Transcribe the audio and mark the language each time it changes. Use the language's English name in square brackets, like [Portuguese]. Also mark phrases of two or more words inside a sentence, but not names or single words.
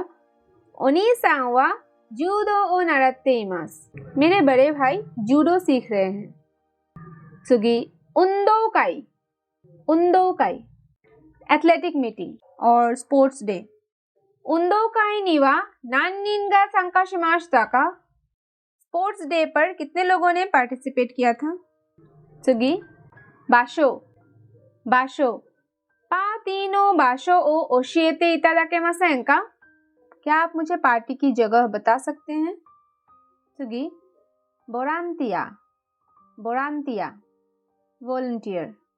[Japanese] お兄さんは柔道を習っています, [Hindi] मेरे बड़े भाई जूडो सीख रहे हैं। [Japanese] 次 運動会、運動会 [English] athletic meeting [Japanese] और [English] sports day. [Japanese] 運動会には何人が参加しましたか? [English] sports day [Hindi] पर कितने लोगों ने पार्टिसिपेट किया था? [Japanese] 次 場所、場所 パーティーの場所を教えていただけませんか? [Hindi] क्या आप मुझे पार्टी की जगह बता सकते हैं? [Japanese] 次 ボランティア、ボランティア वॉलंटियर।